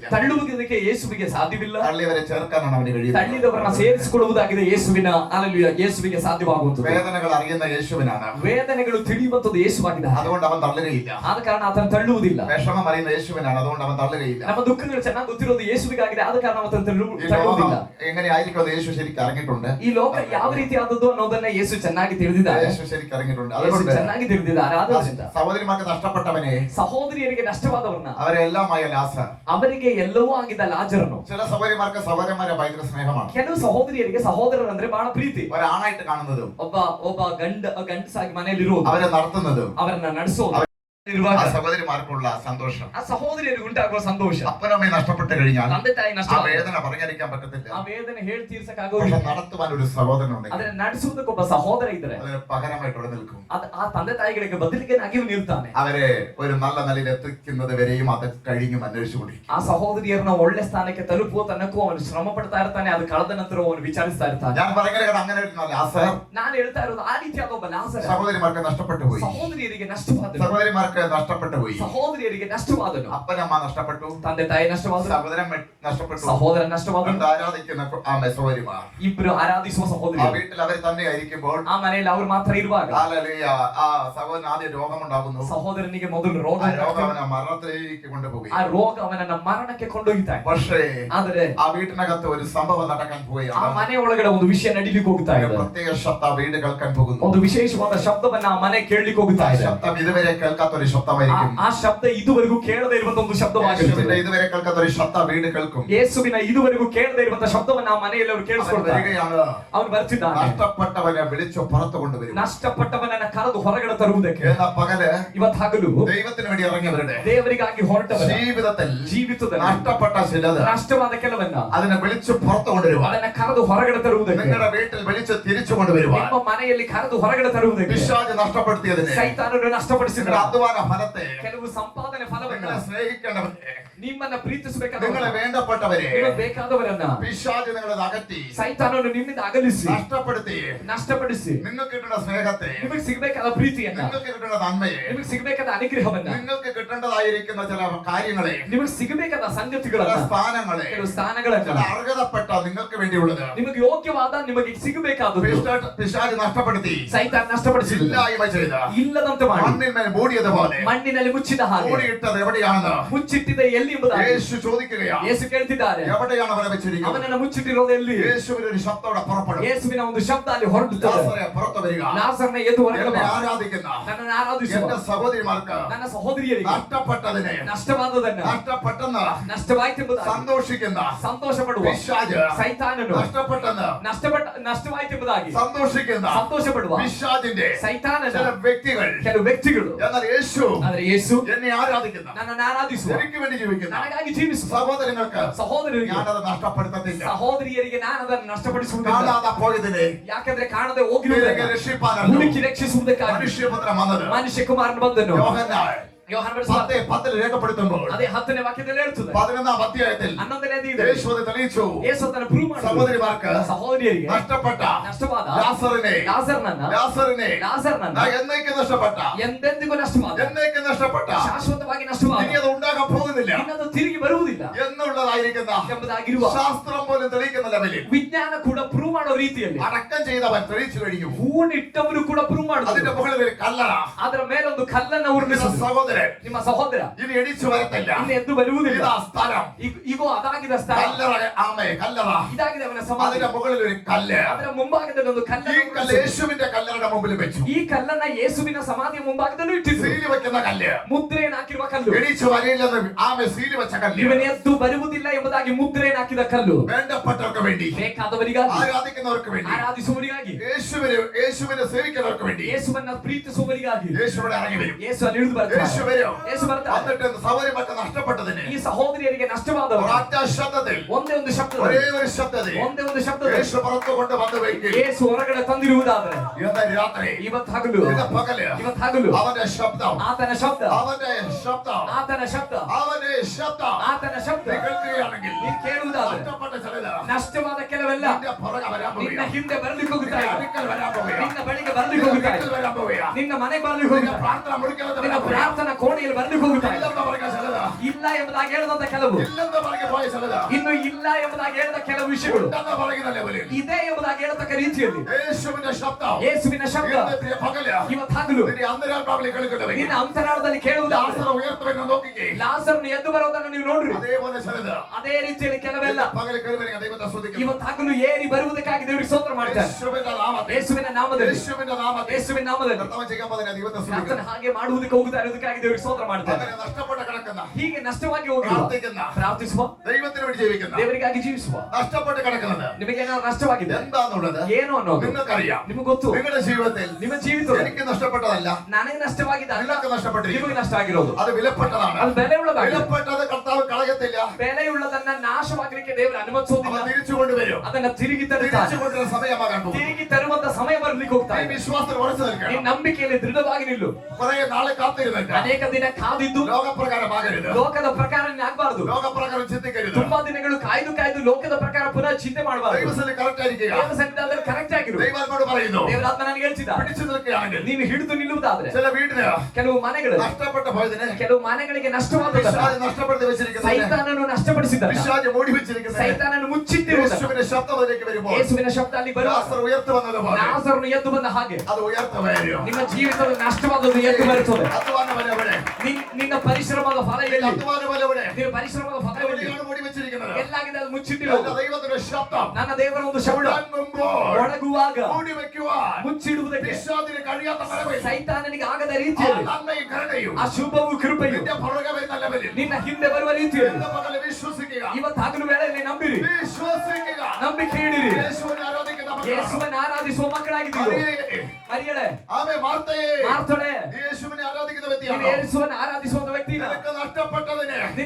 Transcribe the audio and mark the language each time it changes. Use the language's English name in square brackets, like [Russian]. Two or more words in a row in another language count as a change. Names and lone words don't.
[Kannada] ತಳ್ಳುವುದಕ್ಕೆ ಯೇಸುವಿಗೆ ಸಾಧ್ಯವಿಲ್ಲ. [Malayalam] തള്ളിയവരെ ചേർക്കാൻ [Kannada] ತಳ್ಳಿದವರನ್ನ ಸೇರಿಸಿಕೊಳ್ಳುವುದಾಗಿದೆ ಯೇಸುವಿನ ಹಲ್ಲೆಲೂಯಾ, ಯೇಸುವಿಗೆ ಸಾಧ್ಯವಾಗುವುದು. [Malayalam] വേദനകൾ അറിയുന്ന യേശുവിനാണ്. [Kannada] ವೇದನೆಗಳು ತಿಳಿಯುವಂತದ್ದು ಯೇಸುವಾಗಿದೆ. [Malayalam] അതുകൊണ്ട് അവൻ തള്ളുകയില്ല. [Kannada] ಆದ ಕಾರಣ ಆತನು ತಳ್ಳುವುದಿಲ್ಲ. [Malayalam] വിഷമം അറിയുന്ന യേശുവിനാണ്. അതുകൊണ്ട് അവൻ തള്ളുകയില്ല. [Kannada] ನಮ್ಮ ದುಃಖಗಳು ಚೆನ್ನಾಗಿ ಗೊತ್ತಿರೋದು ಯೇಸುವಿಗಾಗಿದೆ. ಆದ ಕಾರಣ ಆತನು ತಳ್ಳುವುದಿಲ್ಲ. [Malayalam] എങ്ങനെയായിരിക്കും അത് യേശു ശരിക്കും അറിഞ്ഞിട്ടുണ്ട്. [Kannada] ಈ ಲೋಕ ಯಾವ ರೀತಿ ಆದದ್ದು ಅನ್ನೋದನ್ನ ಯೇಸು ಚೆನ್ನಾಗಿ ತಿಳಿದಿದ್ದಾರೆ. [Malayalam] യേശു ശരിക്കും അറിഞ്ഞിട്ടുണ്ട്. [Kannada] അതുകൊണ്ട് ಚೆನ್ನಾಗಿ ತಿಳಿದಿದ್ದಾರೆ. ಆದ್ದರಿಂದ [Malayalam] സഹോദരിമാർക്ക് നഷ്ടപ്പെട്ടവനെ, [Kannada] ಸಹೋದರಿಯರಿಗೆ ನಷ್ಟವಾದವರನ್ನ, [Malayalam] അവരെല്ലാമായ ലാസർ, [Kannada] ಅವರಿಗೆ ಎಲ್ಲವೂ ಆಗಿದ್ದ ಲಾಜರನು. [Malayalam] ചില സഹോദരിമാർക്ക് സഹോദരന്മാരെ ഭയങ്കര സ്നേഹമാണ്. [Kannada] ಕೆಲವು ಸಹೋದರಿಯರಿಗೆ ಸಹೋದರರಂದ್ರೆ ಬಹಳ ಪ್ರೀತಿ. [Malayalam] ഒരാണായിട്ട് കാണുന്നതും, [Kannada] ಒಬ್ಬ ಗಂಡಸಾಗಿ ಮನೆಯಲ್ಲಿರುವುದು, [Malayalam] അവരെ നടത്തുന്നതും, [Kannada] ಅವರನ್ನ ನಡೆಸೋದು, [Malayalam] സഹോദരിമാർക്കുള്ള സന്തോഷം, [Kannada] ಆ ಸಹೋದರಿಯರಿಗೆ ಉಂಟಾಗುವ ಸಂತೋಷ. [Malayalam] അപ്പനമ്മയെ നഷ്ടപ്പെട്ടു കഴിഞ്ഞാൽ [Kannada] ತಂದೆ ತಾಯಿ [Malayalam] ആ [Kannada] ನಷ್ಟ, [Malayalam] വേദന പറഞ്ഞറിയിക്കാൻ പറ്റത്തില്ല. [Kannada] ಆ ವೇದನೆ ಹೇಳಿ ತೀರ್ಸಕ್ಕಾಗೋದಿಲ್ಲ. [Malayalam] പക്ഷെ നടത്തുവാൻ ഒരു സഹോദരനുണ്ടെങ്കിൽ, [Kannada] ಅದನ್ನ ನಡೆಸುವುದಕ್ಕೆ ಒಬ್ಬ ಸಹೋದರ ಇದ್ರೆ, [Malayalam] അതിന് പകരമായിട്ട് ഇവിടെ നിൽക്കും. [Kannada] ಆ ತಂದೆ ತಾಯಿಗಳಿಗೆ ಬದಲಿಗೆನಾಗಿ ನಿಲ್ತಾನೆ. [Malayalam] അവരെ ഒരു നല്ല നിലയിൽ എത്തിക്കുന്നത് വരെയും അത് കഴിഞ്ഞും അന്വേഷിച്ചുകൊണ്ടിരിക്കും. [Kannada] ಆ ಸಹೋದರಿಯರನ್ನ ಒಳ್ಳೆ ಸ್ಥಾನಕ್ಕೆ ತಲುಪುವ ತನಕೂ ಅವನು ಶ್ರಮ ಪಡ್ತಾ ಇರ್ತಾನೆ. ಅದು ಕಳೆದ ನಂತರ ಅವನು ವಿಚಾರಿಸ್ತಾ ಇರ್ತಾನೆ. [Malayalam] ഞാൻ പറയുന്നത് അങ്ങനെ ഒരു ലാസർ, [Kannada] ನಾನು ಹೇಳ್ತಾ ಇರೋದು ಆ ರೀತಿಯಾದ ಒಬ್ಬ ಲಾಜರ [Malayalam] സഹോദരിമാർക്ക് നഷ്ടപ്പെട്ടു പോയി. [Kannada] ಸಹೋದರಿಯರಿಗೆ ನಷ್ಟವಾದನು. [Malayalam] സഹോദരിമാർക്ക് നഷ്ടപ്പെട്ടു പോയി. [Kannada] ಸಹೋದರಿಯರಿಗೆ ನಷ್ಟವಾದನು. [Malayalam] അപ്പനമ്മ നഷ്ടപ്പെട്ടു, [Kannada] ತಂದೆ ತಾಯಿ ನಷ್ಟವಾದನು, [Malayalam] സഹോദരൻ നഷ്ടപ്പെട്ടു, [Kannada] ಸಹೋದರ ನಷ್ಟವಾದನು. [Malayalam] ആരാധിക്കുന്ന ആ സഹോദരിമാർ, [Kannada] ಇಬ್ಬರು ಆರಾಧಿಸುವ [Malayalam] ആ [Kannada] ಸಹೋದರಿ [Malayalam] വീട്ടിൽ അവർ തന്നെ ആയിരിക്കുമ്പോൾ, [Kannada] ಆ ಮನೆಯಲ್ಲಿ ಅವರು ಮಾತ್ರ ಇರುವಾಗ [Malayalam] ആ സഹോദരൻ ആദ്യം രോഗമുണ്ടാകുന്നു. [Kannada] ಸಹೋದರನಿಗೆ ಮೊದಲು ರೋಗ, [Malayalam] ആ രോഗം അവനെ മരണത്തിലേക്ക് കൊണ്ടുപോയി. [Kannada] ಆ ರೋಗ ಅವನನ್ನ ಮರಣಕ್ಕೆ ಕೊಂಡೊಯ್ತಾನೆ. [Malayalam] പക്ഷേ [Kannada] ಆದರೆ [Malayalam] ആ വീട്ടിനകത്ത് ഒരു സംഭവം നടക്കാൻ [Kannada] ಆ [Malayalam] പോവുകയാണ്. [Kannada] ಮನೆ ಒಳಗಡೆ ಒಂದು ವಿಷಯ ನಡೀಲಿಕ್ಕೆ ಹೋಗ್ತಾ ಇದೆ. [Malayalam] പ്രത്യേക ശബ്ദം വീട് കേൾക്കാൻ പോകുന്നു. [Kannada] ಒಂದು ವಿಶೇಷವಾದ ಶಬ್ದವನ್ನ ಆ ಮನೆ ಕೇಳಲಿಕ್ಕೆ ಹೋಗ್ತಾ ಇದೆ. [Malayalam] ശബ്ദം ഇതുവരെ കേൾക്കാത്ത ഒരു ശബ്ദമായിരിക്കും. [Kannada] ಆ ಶಬ್ದ ಇದುವರೆಗೂ ಕೇಳದೇ ಇರುವಂತ ಒಂದು ಶಬ್ದವಾಗಿರುತ್ತದೆ. [Malayalam] ഇതുവരെ കേൾക്കാത്ത ഒരു ശബ്ദം വീട് കേൾക്കും. [Kannada] ಯೇಸುವಿನ ಇದುವರೆಗೂ ಕೇಳದೇ ಇರುವಂತ ಶಬ್ದವನ್ನ ಆ ಮನೆಯಲ್ಲಿ ಅವರು ಕೇಳಿಸ್ಕೊಳ್ತಾರೆ. ಅವನು ಬರ್ತಿದ್ದಾನೆ. [Malayalam] നഷ്ടപ്പെട്ടവനെ വിളിച്ചു പുറത്തു കൊണ്ടുവരും. [Kannada] ನಷ್ಟಪಟ್ಟವನನ್ನ ಕರೆದು ಹೊರಗಡೆ ತರುವುದಕ್ಕೆ [Malayalam] എന്നാ പകല് [Kannada] ಇವತ್ತು ಹಗಲು [Malayalam] ദൈവത്തിന് വേണ്ടി ഇറങ്ങിയവരുടെ [Kannada] ದೇವರಿಗಾಗಿ ಹೊರಟವರ [Malayalam] ജീവിതത്തിൽ നഷ്ടപ്പെട്ട ചിലത്, [Kannada] ನಷ್ಟವಾದ ಕೆಲವನ್ನ [Malayalam] അതിനെ വിളിച്ചു പുറത്തു കൊണ്ടുവരുവാൻ, [Kannada] ಅದನ್ನ ಕರೆದು ಹೊರಗಡೆ ತರುವುದಕ್ಕೆ, [Malayalam] നിങ്ങളുടെ വീട്ടിൽ വിളിച്ച് തിരിച്ചു കൊണ്ടുവരുവാൻ, [Kannada] ನಿಮ್ಮ ಮನೆಯಲ್ಲಿ ಕರೆದು ಹೊರಗಡೆ ತರುವುದಕ್ಕೆ, [Malayalam] പിശാച് നഷ്ടപ്പെടുത്തിയതിനെ, [Kannada] ಸೈತಾನನು ನಷ್ಟಪಡಿಸಿದ [Malayalam] അധ്വാന ഫലത്തെ, [Kannada] ಕೆಲವು ಸಂಪಾದನೆ ಫಲವನ್ನ, [Malayalam] സ്നേഹിക്കേണ്ടവരെ, [Kannada] ನಿಮ್ಮನ್ನ ಪ್ರೀತಿಸಬೇಕಾದ [Malayalam] നിങ്ങളെ വേണ്ടപ്പെട്ടവരെ [Kannada] ನಿಮಗೆ ಬೇಕಾದವರನ್ನ [Malayalam] പിശാച് നിങ്ങളെ അകറ്റി [Kannada] ಸೈತಾನನು ನಿಮ್ಮಿಂದ ಅಗಲಿಸಿ [Malayalam] നഷ്ടപ്പെടുത്തി [Kannada] ನಷ್ಟಪಡಿಸಿ [Malayalam] നിങ്ങൾക്ക് കിട്ടുന്ന സ്നേഹത്തെ, [Kannada] ನಿಮಗೆ ಸಿಗಬೇಕಾದ ಪ್ರೀತಿಯನ್ನ, [Malayalam] നിങ്ങൾക്ക് കിട്ടുന്ന നന്മയെ, [Kannada] ನಿಮಗೆ ಸಿಗಬೇಕಾದ ಅನುಗ್ರಹವನ್ನ, [Malayalam] നിങ്ങൾക്ക് കിട്ടേണ്ടതായിരിക്കുന്ന ചില കാര്യങ്ങളെ, [Kannada] ನಿಮಗೆ ಸಿಗಬೇಕಾದ [Malayalam] ചില [Kannada] ಸಂಗತಿಗಳನ್ನ, [Malayalam] സ്ഥാനങ്ങളെ, [Kannada] ಕೆಲವು ಸ್ಥಾನಗಳನ್ನ, [Malayalam] ചില അർഹതപ്പെട്ട നിങ്ങൾക്ക് വേണ്ടിയുള്ളത് [Kannada] ನಿಮಗೆ ಯೋಗ್ಯವಾದ ನಿಮಗೆ ಸಿಗಬೇಕಾದದ್ದು [Malayalam] പിശാച് നഷ്ടപ്പെടുത്തി [Kannada] ಸೈತಾನ ನಷ್ಟಪಡಿಸಿಲ್ಲ, [Malayalam] ഇല്ലായ്മ ചെയ്ത [Kannada] ಇಲ್ಲದಂತೆ ಮಾಡಿ [Malayalam] മണ്ണിന്മേൽ മൂടിയതുപോലെ [Kannada] ಮಣ್ಣಿನಲ್ಲಿ ಮುಚ್ಚಿದ ಹಾಗೆ [Malayalam] മൂടിയിട്ടത് എവിടെയാണെന്ന് [Kannada] ಮುಚ್ಚಿಟ್ಟಿದೆ ಎಲ್ಲಿ ಎಂಬುದಾಗಿ [Malayalam] യേശു ചോദിക്കുകയാണ്. [Kannada] ಯೇಸು ಕೇಳ್ತಿದ್ದಾರೆ, [Malayalam] എവിടെയാണ് അവനെ വെച്ചിരിക്കുന്നത്? [Kannada] ಅವನನ್ನ ಮುಚ್ಚಿಟ್ಟಿರೋದು ಎಲ್ಲಿ? [Malayalam] യേശുവിന് ഒരു ശബ്ദത്തോടെ പുറപ്പെടും. [Kannada] ಯೇಸುವಿನ ಒಂದು ಶಬ್ದ ಅಲ್ಲಿ ಹೊರಡುತ್ತದೆ, [Malayalam] ലാസറേ, പുറത്തു വരിക. [Kannada] ಲಾಸರನ ಎದ್ದು ಹೊರಗೆ [Malayalam] എന്നെ [Kannada] ಬಾ. [Malayalam] ആരാധിക്കുന്ന [Kannada] ನನ್ನನ್ನು ಆರಾಧಿಸುವ [Malayalam] എന്റെ സഹോദരിമാർക്ക് [Kannada] ನನ್ನ ಸಹೋದರಿಯರಿಗೆ [Malayalam] നഷ്ടപ്പെട്ടതിനെ, [Kannada] ನಷ್ಟವಾದದನ್ನ, [Malayalam] നഷ്ടപ്പെട്ടെന്ന് [Kannada] ನಷ್ಟವಾಯ್ತೆಂಬುದಾಗಿ [Malayalam] സന്തോഷിക്കുന്ന [Kannada] ಸಂತೋಷ ಪಡುವ [Malayalam] പിശാച്, [Kannada] ಸೈತಾನನು [Malayalam] നഷ്ടപ്പെട്ടെന്ന് [Kannada] ನಷ್ಟವಾಯ್ತೆಂಬುದಾಗಿ [Malayalam] സന്തോഷിക്കുന്ന [Kannada] ಸಂತೋಷ ಪಡುವ [Malayalam] പിശാചിന്റെ [Kannada] ಸೈತಾನನ [Malayalam] ചില വ്യക്തികൾ, [Kannada] ಕೆಲವು ವ್ಯಕ್ತಿಗಳು, [Malayalam] എന്നാൽ യേശു [Kannada] ಆದ್ರೆ ಯೇಸು [Malayalam] എന്നെ ആരാധിക്കുന്ന, [Kannada] ನನ್ನನ್ನು ಆರಾಧಿಸುವ, [Malayalam] എനിക്ക് വേണ്ടി ജീവിക്കുന്ന [Kannada] ನನಗಾಗಿ ಜೀವಿಸುವ [Malayalam] സഹോദരങ്ങൾക്ക് [Kannada] ಸಹೋದರರಿಗೆ, [Malayalam] ഞാനത് നഷ്ടപ്പെടുത്തത്തില്ല. [Kannada] ಸಹೋದರಿಯರಿಗೆ ನಾನು ಅದನ್ನು ನಷ್ಟಪಡಿಸುವುದಿಲ್ಲ. [Malayalam] കാണാതെ പോയതിനെ [Kannada] ಯಾಕಂದ್ರೆ ಕಾಣದೆ [Malayalam] തിരികെ [Kannada] ಹೋಗಿರುವುದನ್ನು [Malayalam] രക്ഷിപ്പാനല്ലോ [Kannada] ಹುಡುಕಿ ರಕ್ಷಿಸುವುದಕ್ಕಾಗಿ [Malayalam] മനുഷ്യപുത്രൻ വന്നത്. [Kannada] ಮನುಷ್ಯ ಕುಮಾರನು ಬಂದನು. [Malayalam] യോഹന്നാൻ [Kannada] ಯೋಹಾನನ [Malayalam] 10:10 രേഖപ്പെടുത്തുമ്പോൾ [Kannada] ಅದೇ 10ನೇ ವಾಕ್ಯದಲ್ಲಿ ಹೇಳ್ತದೆ, [Malayalam] 11ാം അധ്യായത്തിൽ [Kannada] 11ನೇ ಅಧ್ಯಾಯದಲ್ಲಿ [Malayalam] യേശു അത് തെളിയിച്ചു. [Kannada] ಯೇಸು ಅದನ್ನು ಪ್ರೂವ್ ಮಾಡಿದ. [Malayalam] സഹോദരിമാർക്ക് [Kannada] ಸಹೋದರಿಯರಿಗೆ [Malayalam] നഷ്ടപ്പെട്ട [Kannada] ನಷ್ಟವಾದ [Malayalam] ലാസറിനെ [Kannada] ಲಾಸರನನ್ನ [Malayalam] എന്നേക്ക് നഷ്ടപ്പെട്ട, [Kannada] ಎಂದೆಂದಿಗೂ ನಷ್ಟವಾದ, [Malayalam] എന്നേക്ക് നഷ്ടപ്പെട്ട, [Kannada] ಶಾಶ್ವತವಾಗಿ ನಷ್ಟವಾದ, [Malayalam] ഇനി അത് ഉണ്ടാകാൻ പോകുന്നില്ല [Kannada] ಇನ್ನದು ತಿರುಗಿ ಬರುವುದಿಲ್ಲ [Malayalam] എന്നുള്ളതായിരിക്കുന്ന [Kannada] ಎಂಬುದಾಗಿರುವ [Malayalam] ശാസ്ത്രം പോലും തെളിയിക്കുന്ന ലെവലിൽ [Kannada] ವಿಜ್ಞಾನ ಕೂಡ ಪ್ರೂವ್ ಮಾಡೋ ರೀತಿಯಲ್ಲಿ [Malayalam] അടക്കം ചെയ്തവൻ തെളിയിച്ചു കഴിഞ്ഞു. [Kannada] ಹೂಣಿಟ್ಟವರು ಕೂಡ ಪ್ರೂವ್ [Malayalam] അതിന്റെ [Kannada] ಮಾಡಿದ್ರು. [Malayalam] മുകളിൽ ഒരു കല്ലറ. [Kannada] ಅದರ ಮೇಲೊಂದು ಕಲ್ಲನ್ನ [Malayalam] നിന്റെ [Kannada] ಉರುಳಿಸಿದ್ರು. [Malayalam] സഹോദരൻ [Kannada] ನಿಮ್ಮ ಸಹೋದರ [Malayalam] ഇനി എടിച്ചു വരത്തില്ല. [Kannada] ಇಲ್ಲಿ ಎದ್ದು ಬರುವುದಿಲ್ಲ. [Malayalam] ഇതാ സ്ഥലം, [Kannada] ಇಗೋ ಅದಾಗಿದ ಸ್ಥಳ, [Malayalam] കല്ലറ, ആമേ, കല്ലറ. [Kannada] ಇದಾಗಿದೆ ಅವನ ಸಮಾಧಿ. [Malayalam] അതിന്റെ മുകളിൽ ഒരു കല്ല്. [Kannada] ಅದರ ಮುಂಭಾಗದಲ್ಲಿ ಒಂದು [Malayalam] ഈ [Kannada] ಕಲ್ಲನ್ನು [Malayalam] കല്ല് [Kannada] ಉರುಳಿಸಿದ್ರು. [Malayalam] യേശുവിന്റെ കല്ലറയുടെ മുമ്പിൽ വെച്ചു. [Kannada] ಈ ಕಲ್ಲನ್ನ ಯೇಸುವಿನ ಸಮಾಧಿಯ ಮುಂಭಾಗದಲ್ಲೂ ಇಟ್ಟಿದ್ರು. [Malayalam] സീല് വെക്കുന്ന കല്ല്, [Kannada] ಮುದ್ರೆಯನ್ನು ಹಾಕಿರುವ ಕಲ್ಲು, [Malayalam] എടിച്ചു വരില്ലെന്ന് ആമേ സീല് വെച്ച കല്ല്. [Kannada] ಇವನ ಎದ್ದು ಬರುವುದಿಲ್ಲ ಎಂಬುದಾಗಿ ಮುದ್ರೆಯನ್ನು ಹಾಕಿದ ಕಲ್ಲು, [Malayalam] വേണ്ടപ്പെട്ടവർക്ക് വേണ്ടി, [Kannada] ಬೇಕಾದವರಿಗಾಗಿ, [Malayalam] ആരാധിക്കുന്നവർക്ക് വേണ്ടി, [Kannada] ಆರಾಧಿಸುವವರಿಗಾಗಿ, [Malayalam] യേശുവിനെ സേവിക്കുന്നവർക്ക് വേണ്ടി [Kannada] ಯೇಸುವನ್ನ ಪ್ರೀತಿಸುವವರಿಗಾಗಿ [Malayalam] യേശുവിടെ ഇറങ്ങി വരും. [Kannada] ಯೇಸು ಅಲ್ಲಿ ಇಳಿದು ಬರ್ತಾರೆ. [Malayalam] യേശു വരും. [Kannada] ಯೇಸು ಬರ್ತಾರೆ. [Malayalam] എന്നിട്ട് സഹോദരി മറ്റു നഷ്ടപ്പെട്ടതിന് [Kannada] ಈ ಸಹೋದರಿಯರಿಗೆ ನಷ್ಟವಾದವರು [Malayalam] ഒരൊറ്റ ശബ്ദത്തിൽ, [Kannada] ಒಂದೇ ಒಂದು ಶಬ್ದ, [Malayalam] ഒരേ ഒരു ശബ്ദത്തിൽ [Kannada] ಒಂದೇ ಒಂದು ಶಬ್ದ [Malayalam] യേശു പുറത്തു കൊണ്ടുവന്നുവെങ്കിൽ [Kannada] ಯೇಸು ಹೊರಗಡೆ ತಂದಿರುವುದಾದ್ರೆ [Malayalam] ഇന്ന് രാത്രി, [Kannada] ಇವತ್ತು ಹಗಲು, [Malayalam] ഇന്ന് പകല് [Kannada] ಇವತ್ತು ಹಗಲು [Malayalam] അവന്റെ ശബ്ദം, [Kannada] ಆತನ ಶಬ್ದ, [Malayalam] അവന്റെ ശബ്ദം, [Kannada] ಆತನ ಶಬ್ದ, [Malayalam] അവന്റെ ശബ്ദം [Kannada] ಆತನ ಶಬ್ದ [Malayalam] നീ കേൾക്കുകയാണെങ്കിൽ [Kannada] ನೀನು ಕೇಳುವುದಾದ್ರೆ [Malayalam] നഷ്ടപ്പെട്ട ചിലത് [Kannada] ನಷ್ಟವಾದ ಕೆಲವೆಲ್ಲ [Malayalam] നിന്റെ പുറകെ വരാൻ [Kannada] ನಿನ್ನ [Malayalam] പോവുകയാണ്. [Kannada] ಹಿಂದೆ ಬರ್ಲಿಕ್ಕೆ ಹೋಗುತ್ತಾ [Malayalam] നിന്റെ [Kannada] ಇದೆ. [Malayalam] അടുക്കൽ വരാൻ പോവുകയാണ്. [Kannada] ನಿನ್ನ ಬಳಿಗೆ ಬರ್ಲಿಕ್ಕೆ [Malayalam] നിന്റെ [Kannada] ಹೋಗುತ್ತಾ [Malayalam] വീട്ടിൽ [Kannada] ಇದೆ. [Malayalam] വരാൻ പോവുകയാണ്. [Kannada] ನಿನ್ನ ಮನೆಗೆ ಬರ್ಲಿಕ್ಕೆ [Malayalam] നിന്റെ [Kannada] ಹೋಗುತ್ತಾ ಇದೆ. [Malayalam] പ്രാർത്ഥന മുറിക്കുന്നത് [Kannada] ನಿನ್ನ [Malayalam] വരാൻ പോവുകയാണ്. [Kannada] ಪ್ರಾರ್ಥನಾ ಕೋಣೆಯಲ್ಲಿ ಬರ್ಲಿಕ್ಕೆ ಹೋಗುತ್ತಾ ಇದೆ. [Malayalam] ഇല്ലെന്ന് പറയുക ചിലത്, [Kannada] ಇಲ್ಲ ಎಂಬುದಾಗಿ ಹೇಳದಂತ ಕೆಲವು, [Malayalam] ഇല്ലെന്ന് പറഞ്ഞു പോയ ചിലത്, [Kannada] ಇನ್ನು ಇಲ್ಲ ಎಂಬುದಾಗಿ ಹೇಳಿದ ಕೆಲವು ವಿಷಯಗಳು [Malayalam] ഉണ്ടെന്ന് പറയുന്ന ലെവലിൽ [Kannada] ಇದೆ ಎಂಬುದಾಗಿ ಹೇಳತಕ್ಕ ರೀತಿಯಲ್ಲಿ [Malayalam] യേശുവിന്റെ ശബ്ദം [Kannada] ಯೇಸುವಿನ ಶಬ್ದ [Malayalam] ഇന്ന് പ്രിയ പകല് [Kannada] ಇವತ್ತು ಹಗಲು [Malayalam] നിന്റെ അന്തരാത്മാവിൽ കേൾക്കുന്നുവെങ്കിൽ [Kannada] ನಿನ್ನ ಅಂತರಾಳದಲ್ಲಿ ಕೇಳುವುದಾದ್ರೆ [Malayalam] ലാസർ ഉയർത്തുമെന്ന് നോക്കിക്കേ. [Kannada] ಲಾಸರನು ಎದ್ದು ಬರೋದನ್ನು ನೀವು ನೋಡ್ರಿ. [Malayalam] അതേപോലെ ചിലത് [Kannada] ಅದೇ ರೀತಿಯಲ್ಲಿ ಕೆಲವೆಲ್ಲ [Malayalam] പകല് കേൾവരിക ദൈവത്തെ സ്തുതിക്കുന്നു. [Kannada] ಇವತ್ತು ಹಗಲು ಏರಿ ಬರುವುದಕ್ಕಾಗಿ ದೇವರಿಗೆ ಸ್ತೋತ್ರ ಮಾಡ್ತಾರೆ. [Malayalam] യേശുവിന്റെ നാമത്തിൽ, [Kannada] ಯೇಸುವಿನ ನಾಮದಲ್ಲಿ, [Malayalam] യേശുവിന്റെ നാമത്തിൽ [Kannada] ಯೇಸುವಿನ ನಾಮದಲ್ಲಿ [Malayalam] കർത്താവ് ചെയ്യാൻ പോകുന്ന ദൈവത്തെ [Kannada] ಕರ್ತನ [Malayalam] സ്തുതിക്കുന്നു. [Kannada] ಹಾಗೆ ಮಾಡುವುದಕ್ಕೆ ಹೋಗುತ್ತಾ ಇರುವುದಕ್ಕಾಗಿ ದೇವರಿಗೆ ಸ್ತೋತ್ರ ಮಾಡ್ತಾರೆ. [Malayalam] അങ്ങനെ നഷ്ടപ്പെട്ട് കിടക്കുന്ന, [Kannada] ಹೀಗೆ ನಷ್ಟವಾಗಿ ಹೋಗಿ [Malayalam] പ്രാർത്ഥിക്കുന്ന, [Kannada] ಪ್ರಾರ್ಥಿಸುವ, [Malayalam] ദൈവത്തിന് വേണ്ടി ജീവിക്കുന്ന, [Kannada] ದೇವರಿಗಾಗಿ ಜೀವಿಸುವ, [Malayalam] നഷ്ടപ്പെട്ട് കിടക്കുന്നത് [Kannada] ನಿಮಗೆ ಏನಾದ್ರು ನಷ್ಟವಾಗಿದೆ [Malayalam] എന്താന്നുള്ളത് [Kannada] ಏನು ಅನ್ನೋದು [Malayalam] നിങ്ങൾക്കറിയാം. [Kannada] ನಿಮಗೆ ಗೊತ್ತು. [Malayalam] നിങ്ങളുടെ ജീവിതത്തിൽ [Kannada] ನಿಮ್ಮ ಜೀವಿತದಲ್ಲಿ [Malayalam] എനിക്ക് നഷ്ടപ്പെട്ടതല്ല, [Kannada] ನನಗೆ ನಷ್ಟವಾಗಿದೆ ಅಲ್ಲ, [Malayalam] നിങ്ങൾക്ക് നഷ്ടപ്പെട്ടിരിക്കുന്നു. [Kannada] ನಿಮಗೆ ನಷ್ಟ ಆಗಿರೋದು [Malayalam] അത് വിലപ്പെട്ടതാണ്. [Kannada] ಅದು ಬೆಲೆಯುಳ್ಳದಾಗಿದೆ. [Malayalam] വിലപ്പെട്ടത് കർത്താവ് കളയത്തില്ല. [Kannada] ಬೆಲೆಯುಳ್ಳದನ್ನ ನಾಶವಾಗಲಿಕ್ಕೆ ದೇವರು [Malayalam] അവ [Kannada] ಅನುಮತಿಸೋದಿಲ್ಲ. [Malayalam] തിരിച്ചു കൊണ്ടുവരും. [Kannada] ಅದನ್ನ ತಿರುಗಿ [Malayalam] തിരിച്ചു [Kannada] ತರುತ್ತಾನೆ. [Malayalam] കൊണ്ടുവരുന്ന സമയമാകാൻ പോകും. [Kannada] ತಿರುಗಿ ತರುವಂತ ಸಮಯ ಬರ್ಲಿಕ್ಕೆ ಹೋಗ್ತಾ [Malayalam] ഈ [Kannada] ಇದೆ. [Malayalam] വിശ്വാസത്തിൽ ഉറച്ചു [Kannada] ನಿನ್ನ [Malayalam] നിൽക്കണം. [Kannada] ನಂಬಿಕೆಯಲ್ಲಿ ದೃಢವಾಗಿ ನಿಲ್ಲು. [Malayalam] കുറെ നാളെ കാത്തിരുന്നിട്ട് [Kannada] ಅನೇಕ ದಿನ ಕಾದಿದ್ದು [Malayalam] ലോകപ്രകാരമാകരുത്. [Kannada] ಲೋಕದ ಪ್ರಕಾರ ಆಗ್ಬಾರ್ದು. [Malayalam] ലോകപ്രകാരം ചിന്തിക്കരുത്. [Kannada] ತುಂಬಾ ದಿನಗಳು ಕಾಯ್ದು ಕಾಯ್ದು ಲೋಕದ ಪ್ರಕಾರ ಪುನಃ ಚಿಂತೆ ಮಾಡಬಾರ್ದು. [Malayalam] ദൈവത്തിൽ കറക്റ്റ് ആയിരിക്കുക. [Kannada] ದೇವ ಸನ್ನಿಧಾನದಲ್ಲಿ ಕರೆಕ್ಟ್ ಆಗಿರು. [Malayalam] ദൈവാത്മാവോട് പറയുന്നു, [Kannada] ದೇವರಾತ್ಮ ನನಗೆ ಹೇಳ್ತಿದ್ದ, [Malayalam] പിടിച്ചു നിൽക്കുകയാണെങ്കിൽ [Kannada] ನೀನು ಹಿಡಿದು ನಿಲ್ಲುವುದಾದ್ರೆ [Malayalam] ചില വീട്ടില് [Kannada] ಕೆಲವು ಮನೆಗಳು, [Malayalam] നഷ്ടപ്പെട്ട പോയതിന് [Kannada] ಕೆಲವು ಮನೆಗಳಿಗೆ ನಷ್ಟವಾದದನ್ನ [Malayalam] പിശാച് നഷ്ടപ്പെടുത്തി വെച്ചിരിക്കുന്നതിന്, [Kannada] ಸೈತಾನನು ನಷ್ಟಪಡಿಸಿದ್ದಾನೆ. [Malayalam] പിശാച് മൂടി വെച്ചിരിക്കുന്നതിന് [Kannada] ಸೈತಾನನು ಮುಚ್ಚಿಟ್ಟಿರುವುದನ್ನು [Malayalam] യേശുവിന്റെ ശബ്ദം അതിലേക്ക് വരുമ്പോൾ [Kannada] ಯೇಸುವಿನ ಶಬ್ದ ಅಲ್ಲಿ ಬರುವ [Malayalam] ലാസർ ഉയർത്തു വന്നതുപോലെ [Kannada] ಲಾಸರನು ಎದ್ದು ಬಂದ ಹಾಗೆ [Malayalam] അത് ഉയർത്തു വരും. [Kannada] ನಿಮ್ಮ ಜೀವಿತದ ನಷ್ಟವಾದದ್ದು ಎದ್ದು ಬರುತ್ತದೆ. [Malayalam] അധ്വാനമല്ലവിടെ, [Kannada] ನಿನ್ನ ಪರಿಶ್ರಮದ ಫಲ ಎಲ್ಲಿ? [Malayalam] അധ്വാനമല്ലവിടെ, [Kannada] ನಿನ್ನ ಪರಿಶ್ರಮದ ಫಲ ಎಲ್ಲಿ? [Malayalam] എവിടെയാണ് മൂടി വെച്ചിരിക്കുന്നത്? [Kannada] ಎಲ್ಲಾಗಿದೆ ಅದು ಮುಚ್ಚಿಟ್ಟಿರೋದು. [Malayalam] എന്റെ ദൈവത്തിന്റെ ശബ്ദം [Kannada] ನನ್ನ ದೇವರ ಒಂದು ಶಬ್ದ [Malayalam] ഉണങ്ങുമ്പോൾ [Kannada] ಒಣಗುವಾಗ [Malayalam] മൂടി വെക്കുവാൻ [Kannada] ಮುಚ್ಚಿಡುವುದಕ್ಕೆ [Malayalam] പിശാചിന് കഴിയാത്ത പലവരും [Kannada] ಸೈತಾನನಿಗೆ ಆಗದ ರೀತಿಯಲ್ಲಿ [Malayalam] നന്മയും കരുണയും [Kannada] ಆ ಶುಭವು ಕೃಪೆಯು [Malayalam] നിന്റെ പുറകെ വരുന്ന ലെവലിൽ [Kannada] ನಿನ್ನ ಹಿಂದೆ ಬರುವ ರೀತಿಯಲ್ಲಿ [Malayalam] ഇന്ന് പകല് വിശ്വസിക്കുക. [Kannada] ಇವತ್ತು ಹಗಲು ವೇಳೆಯಲ್ಲಿ ನಂಬಿರಿ, [Malayalam] വിശ്വസിക്കുക. [Kannada] ನಂಬಿಕೆ ಇಡಿರಿ. [Malayalam] യേശുവിനെ ആരാധിക്കുന്ന മക്കളാണ്. [Kannada] ಯೇಸುವನ್ನು ಆರಾಧಿಸುವ ಮಕ್ಕಳಾಗಿದ್ದೀವಿ. [Malayalam] മറിയേ, [Kannada] ಮರಿಯಳೆ, [Malayalam] ആമേ, മാർത്തയേ, [Kannada] ಮಾರ್ತಳೆ, [Malayalam] യേശുവിനെ ആരാധിക്കുന്ന [Kannada] ನೀವು [Malayalam] വ്യക്തിയാണ്. [Kannada] ಯೇಸುವನ್ನು ಆರಾಧಿಸುವ ವ್ಯಕ್ತಿ. [Malayalam] നിനക്ക് നഷ്ടപ്പെട്ടതിനെ [Kannada] ನಿನಗೆ ನಷ್ಟವಾದದನ್ನ